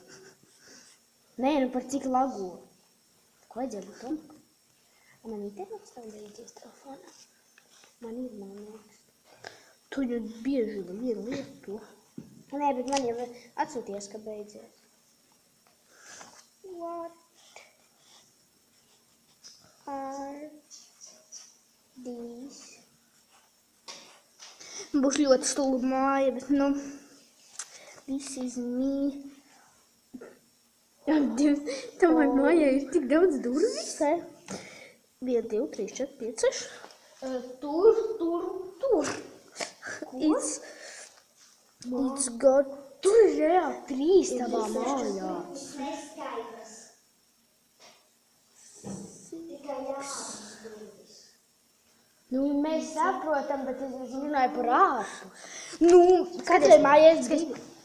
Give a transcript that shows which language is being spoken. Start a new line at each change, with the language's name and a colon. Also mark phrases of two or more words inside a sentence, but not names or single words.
Latvian: Nē, nu par cik lago. Ko vajadzēja būt tam? Man internets nav beidzies telefonā. Man ir, man liekas. Tu jau bieži vienu lietu. Nē, bet man jau atsūties, ka beidzies.
English: What are these?
Latvian: Būs ļoti stulba māja, bet nu...
English: This is me.
Latvian: Tavai mājai ir tik daudz durvis. 1, 2, 3, 4, 5, 6. Tur.
English: It's got...
Latvian: Tur ir reāli 3 tavā mājā. Neskaidrs. Tikai jāsaka. Nu, mēs saprotam, bet es runāju par ārpus. Nu, katrai mājai ir 2.